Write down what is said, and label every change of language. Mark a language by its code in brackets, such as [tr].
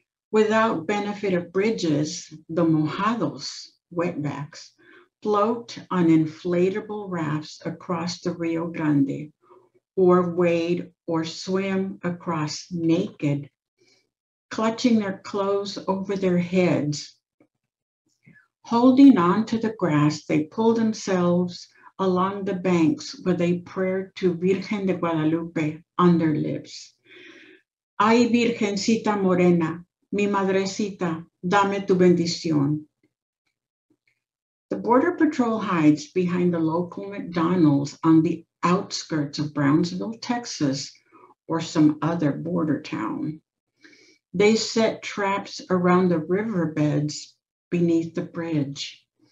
[en] Without benefit of bridges, the mojados, wetbacks, float on inflatable rafts across the Rio Grande, or wade or swim across naked, clutching their clothes over their heads. Holding on to the grass, they pull themselves along the banks with a prayer to Virgen de Guadalupe on their lips. [es] Ay, Virgencita Morena, mi madrecita, dame tu bendición. [en] The Border Patrol hides behind the local McDonald's on the outskirts of Brownsville, Texas, or some other border town. They set traps around the riverbeds beneath the bridge.